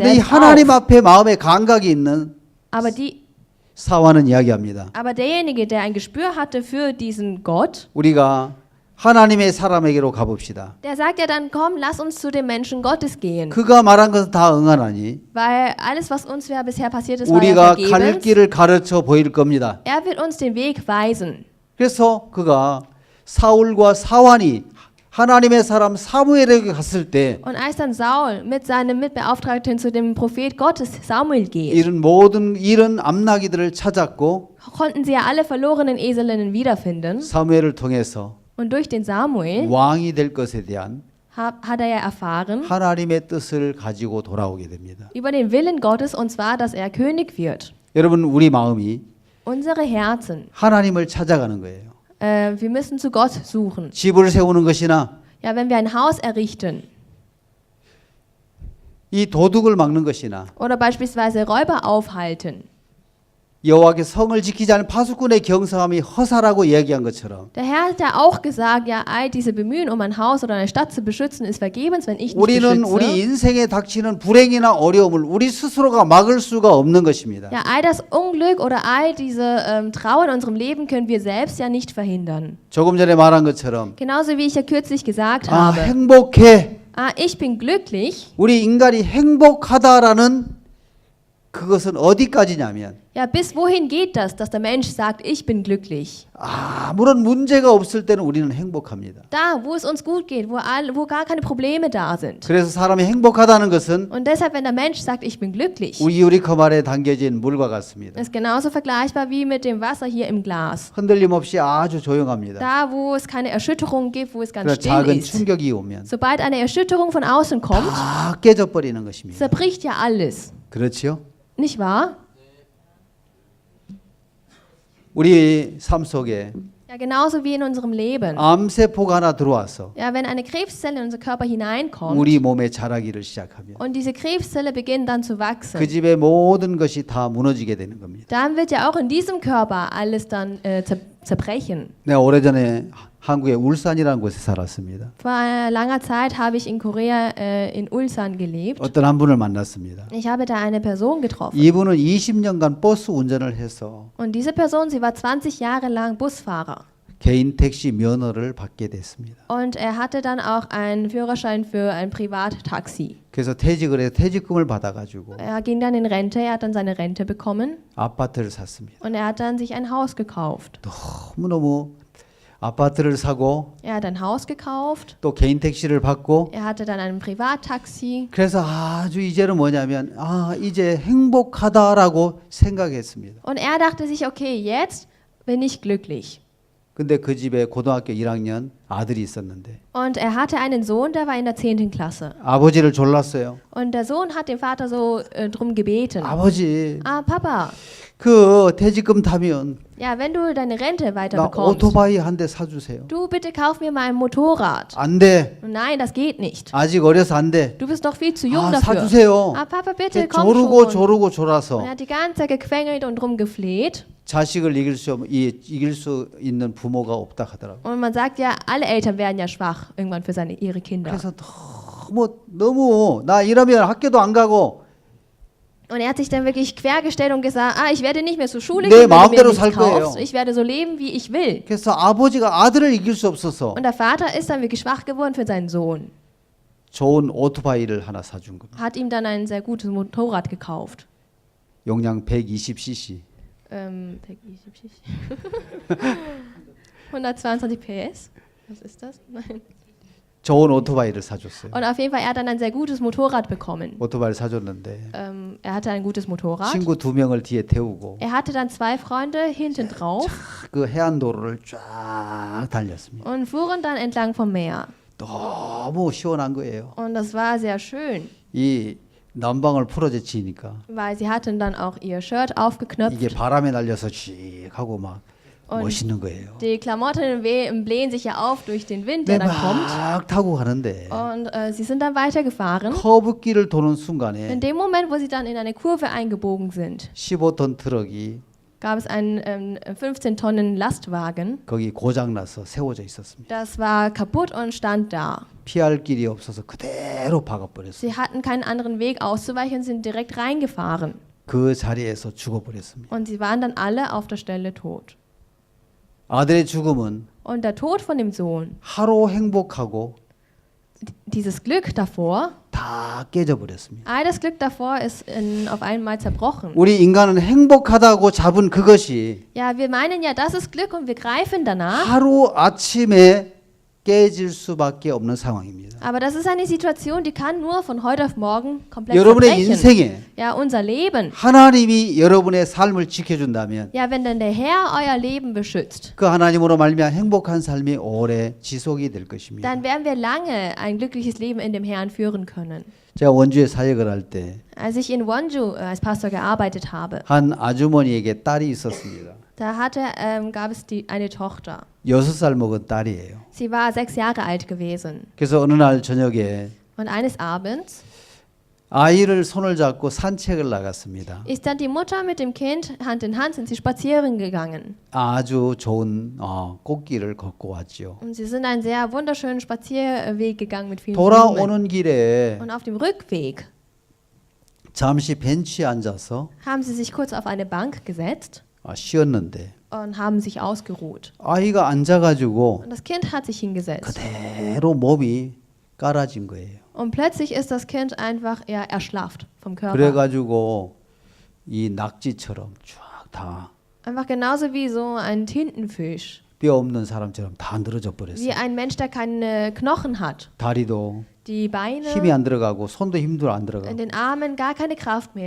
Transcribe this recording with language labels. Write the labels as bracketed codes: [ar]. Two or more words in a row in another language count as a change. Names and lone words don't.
[ko] 근데 이 [de] selbst [ko] 하나님 [de] auf. [ko] 앞에 마음에 감각이 있는 사와는 이야기합니다. [de] Aber derjenige, der ein Gespür hatte für diesen Gott, [ko] 우리가 하나님의 사람에게로 가봅시다. [de] der sagt ja dann, komm, lass uns zu dem Menschen Gottes gehen. [ko] 그가 말한 것은 다 응하나니 [de] Weil alles, was uns ja bisher passiert ist, war ja [ko] 우리가 갈 [de] vergebens. [ko] 길을 가르쳐 보일 겁니다. [de] Er wird uns den Weg weisen. [ko] 그래서 그가 사울과 사완이 하나님의 사람 사무엘에게 갔을 때 [de] Und als dann Saul mit seinem Mitbeauftragten zu dem Prophet Gottes Samuel geht, [ko] 이런 암나기들을 찾았고 [de] konnten sie ja alle verlorenen Eselinnen wiederfinden. [ko] 사무엘을 통해서 [de] Und durch den Samuel [ko] 왕이 될 것에 대한 [de] hat er ja erfahren [ko] 하나님의 뜻을 가지고 돌아오게 됩니다. [de] über den Willen Gottes, und zwar, dass er König wird. [ko] 여러분 우리 마음이 [de] Unsere Herzen, [ko] 하나님을 찾아가는 거예요. [de] wir müssen zu Gott suchen. [ko] 집을 세우는 것이나 [de] Ja, wenn wir ein Haus errichten [ko] 이 도둑을 막는 것이나 [de] oder beispielsweise Räuber aufhalten. [ko] 여호와의 성을 지키지 않은 파수꾼의 경성함이 허사라고 이야기한 것처럼 [de] Der Herr hat ja auch gesagt, ja, all diese Bemühen, um ein Haus oder eine Stadt zu beschützen, ist vergebens, wenn ich nicht [ko] 우리는 우리 [de] beschütze. [ko] 인생에 닥치는 불행이나 어려움을 우리 스스로가 막을 수가 없는 것입니다. [de] Ja, all das Unglück oder all diese Trauer in unserem Leben können wir selbst ja nicht verhindern. [ko] 조금 전에 말한 것처럼 [de] Genauso wie ich ja kürzlich gesagt [ko] 아, [de] habe. [ko] 행복해. [de] Ich bin glücklich. [ko] 우리 인간이 행복하다라는 그것은 어디까지냐면 [de] Ja, bis wohin geht das, dass der Mensch sagt, ich bin glücklich? [ko] 아무런 문제가 없을 때는 우리는 행복합니다. [de] Da, wo es uns gut geht, wo gar keine Probleme da sind. [ko] 그래서 사람이 행복하다는 것은 [de] Und deshalb, wenn der Mensch sagt, ich bin glücklich, [ko] 우리 유리컵 안에 담겨진 물과 같습니다. [de] ist genauso vergleichbar wie mit dem Wasser hier im Glas. [ko] 흔들림 없이 아주 조용합니다. [de] Da, wo es keine Erschütterung gibt, wo es ganz [ko] 그러나 [de] still [ko] 작은 [de] ist. [ko] 충격이 오면 [de] Sobald eine Erschütterung von außen kommt, [ko] 다 깨져버리는 것입니다. [de] zerbricht ja alles. [ko] 그렇죠? [de] Nicht wahr? [ko] 우리 삶 속에 [de] Ja, genauso wie in unserem Leben. [ko] 암세포가 하나 들어와서 [de] Ja, wenn eine Krebszelle in unser Körper hineinkommt [ko] 우리 몸에 자라기를 시작하면 [de] und diese Krebszelle beginnt dann zu wachsen, [ko] 그 집의 모든 것이 다 무너지게 되는 겁니다. [de] dann wird ja auch in diesem Körper alles dann zerbrechen. [ko] 내가 오래전에 한국의 울산이라는 곳에 살았습니다. [de] Vor langer Zeit habe ich in Korea in Ulsan gelebt. [ko] 어떤 한 분을 만났습니다. [de] Ich habe da eine Person getroffen. [ko] 이분은 20년간 버스 운전을 해서 [de] Und diese Person, sie war 20 Jahre lang Busfahrer. [ko] 개인 택시 면허를 받게 됐습니다. [de] Und er hatte dann auch einen Führerschein für ein Privattaxi. [ko] 그래서 퇴직을 해서 퇴직금을 받아가지고 [de] Er ging dann in Rente, er hat dann seine Rente bekommen [ko] 아파트를 샀습니다. [de] und er hat dann sich ein Haus gekauft. [ko] 너무너무 아파트를 사고 [de] Er hat ein Haus gekauft, [ko] 또 개인 택시를 받고 [de] er hatte dann ein Privattaxi [ko] 그래서 아주 이제는 뭐냐면 이제 행복하다라고 생각했습니다. [de] und er dachte sich, okay, jetzt bin ich glücklich. [ko] 근데 그 집에 고등학교 1학년 아들이 있었는데 [de] Und er hatte einen Sohn, der war in der 10. Klasse. [ko] 아버지를 졸랐어요. [de] Und der Sohn hat den Vater so drum gebeten. [ko] 아버지, [de] Papa, [ko] 그 퇴직금 타면 [de] ja, wenn du deine Rente weiter [ko] 나 [de] bekommst, [ko] 오토바이 한 대 사주세요. [de] du bitte kauf mir mal ein Motorrad. [ko] 안 돼. [de] Nein, das geht nicht. [ko] 아직 어려서 안 돼. [de] Du bist noch viel zu jung [ko] 아, [de] dafür. [ko] 사주세요. [de] Papa, bitte, komm [ko] 조르고 [de] schon. [ko] 조르고 졸아서 [de] Und er hat die ganze Zeit gequengelt und drum gefleht. [ko] 자식을 이길 수 있는 부모가 없다 하더라고요. [de] Und man sagt ja, alle Eltern werden ja schwach irgendwann für ihre Kinder. [ko] 그래서 너무 나 이러면 학교도 안 가고 [de] Und er hat sich dann wirklich quergestellt und gesagt, ich werde nicht mehr zur Schule [ko] 내 [de] gehen, wenn du mir [ko] 마음대로 [de] nichts [ko] 살 거예요. [de] kaufst. Ich werde so leben, wie ich will. [ko] 그래서 아버지가 아들을 이길 수 없어서 [de] Und der Vater ist dann wirklich schwach geworden für seinen Sohn. [ko] 좋은 오토바이를 하나 사준 겁니다. [de] Hat ihm dann ein sehr gutes Motorrad gekauft. [ko] 용량 120cc. [de] 122 PS. Was ist das? Nein. [ko] 좋은 오토바이를 사줬어요. [de] Und auf jeden Fall, er hat dann ein sehr gutes Motorrad bekommen. [ko] 오토바이를 사줬는데 [de] Er hatte ein gutes Motorrad. [ko] 친구 2명을 뒤에 태우고 [de] Er hatte dann 2 Freunde hinten drauf [ko] 그 해안도로를 쫙 달렸습니다. [de] und fuhren dann entlang vom Meer. [ko] 너무 시원한 거예요. [de] Und das war sehr schön, [ko] 이 난방을 풀어제치니까 [de] weil sie hatten dann auch ihr Shirt aufgeknöpft. [ko] 이게 바람에 날려서 씩 하고 막 [de] Und [ko] 멋있는 거예요. [de] die Klamotten blähen sich ja auf durch den Wind, der dann kommt. [ko] 막 타고 가는데 [de] Und sie sind dann weitergefahren. [ko] 커브길을 도는 순간에 [de] In dem Moment, wo sie dann in eine Kurve eingebogen sind, [ko] 15톤 트럭이 [de] gab es einen 15 Tonnen Lastwagen. [ko] 거기 고장나서 세워져 있었습니다. [de] Das war kaputt und stand da. [ko] 피할 길이 없어서 그대로 박아버렸어요. [de] Sie hatten keinen anderen Weg auszuweichen, sind direkt reingefahren. [ko] 그 자리에서 죽어버렸습니다. [de] Und sie waren dann alle auf der Stelle tot. [ko] 아들의 죽음은 [de] Und der Tod von dem Sohn, [ko] 하루 행복하고 [de] dieses Glück davor, [ko] 다 깨져버렸습니다. [de] all das Glück davor ist auf einmal zerbrochen. [ko] 우리 인간은 행복하다고 잡은 그것이 [de] Ja, wir meinen ja, das ist Glück und wir greifen danach. [ko] 하루 아침에 깨질 수밖에 없는 상황입니다. [de] Aber das ist eine Situation, die kann nur von heute auf morgen komplett [ko] 여러분의 [de] zerbrechen. [ko] 인생에 [de] Ja, unser Leben. [ko] 하나님이 여러분의 삶을 지켜준다면 [de] Ja, wenn dann der Herr euer Leben beschützt, [ko] 그 하나님으로 말미암아 행복한 삶이 오래 지속이 될 것입니다. [de] dann werden wir lange ein glückliches Leben in dem Herrn führen können. [ko] 제가 원주에 사역을 할 때 한 [de] Als ich in Wonju als Pastor gearbeitet habe, [ko] 아주머니에게 딸이 있었습니다. [de] da gab es eine Tochter. [ko] 6살 먹은 딸이에요. [de] Sie war 6 Jahre alt gewesen. [ko] 그래서 어느 날 저녁에 [de] Und eines Abends [ko] 아이를 손을 잡고 산책을 나갔습니다. [de] ist dann die Mutter mit dem Kind Hand in Hand sind sie spazieren gegangen. [ko] 아주 좋은 꽃길을 걷고 왔지요. [de] Und sie sind einen sehr wunderschönen Spazierweg gegangen mit vielen Blumen. [ko] 돌아오는 길에 [de] Und auf dem Rückweg [ko] 잠시 벤치에 앉아서 [de] haben sie sich kurz auf eine Bank gesetzt [ko] 쉬었는데 [de] und haben sich ausgeruht. [ko] 아이가 앉아가지고 [de] Und das Kind hat sich hingesetzt. [ko] 그대로 몸이 깔아진 거예요. [de] Und plötzlich ist das Kind einfach erschlafft vom Körper. [ko] 그래가지고 이 낙지처럼 쫙 다 [de] Einfach genauso wie so ein Tintenfisch. [ko] 뼈 없는 사람처럼 다 늘어져 버렸어요. [de] Wie ein Mensch, der keine Knochen hat. [ko] 다리도 [de] Die Beine, [ko] 힘이 안 들어가고 손도 힘도 안 [de] in [ko] 들어가고 [de] den Armen gar keine Kraft mehr.